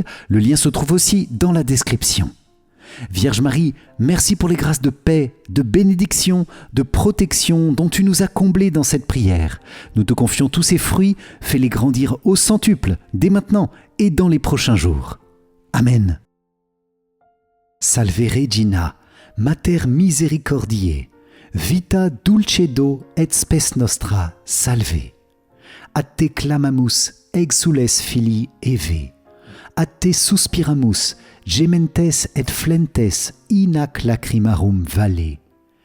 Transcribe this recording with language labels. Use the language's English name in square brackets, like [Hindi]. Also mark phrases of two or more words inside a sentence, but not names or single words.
[French] Le lien se trouve aussi dans la description. Vierge Marie, merci pour les grâces de paix, de bénédiction, de protection dont tu nous as comblés dans cette prière. Nous te confions tous ces fruits, fais-les grandir au centuple, dès maintenant et dans les prochains jours. Amen. [Latin] Salve Regina, Mater Misericordiae, vita dulcedo et spes nostra, salve. A te clamamus, exules filii Eve. A te suspiramus, gementes et flentes in ac lacrimarum valle.